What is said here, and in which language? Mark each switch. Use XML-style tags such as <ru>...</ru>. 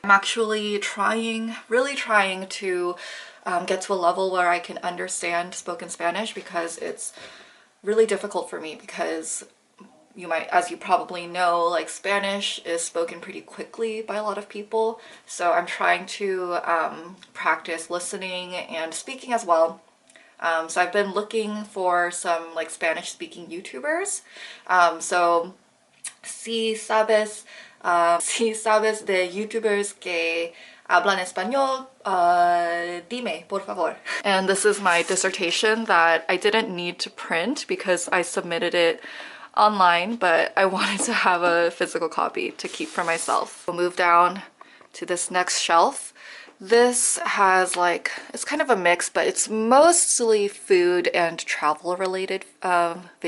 <en>I'm actually really trying to get to a level where I can understand spoken Spanish, because it's really difficult for me, because as you probably know, like Spanish is spoken pretty quickly by a lot of people. So I'm trying to practice listening and speaking as well. So I've been looking for some like Spanish speaking YouTubers.</en> <es>So si sabes de YouTubers que hablan español, dime, por favor.</es> <en>And this is my dissertation that I didn't need to print because I submitted it online, but I wanted to have a physical copy to keep for myself. We'll move down to this next shelf. This has like, it's kind of a mix, but it's mostly food and travel related books.</en>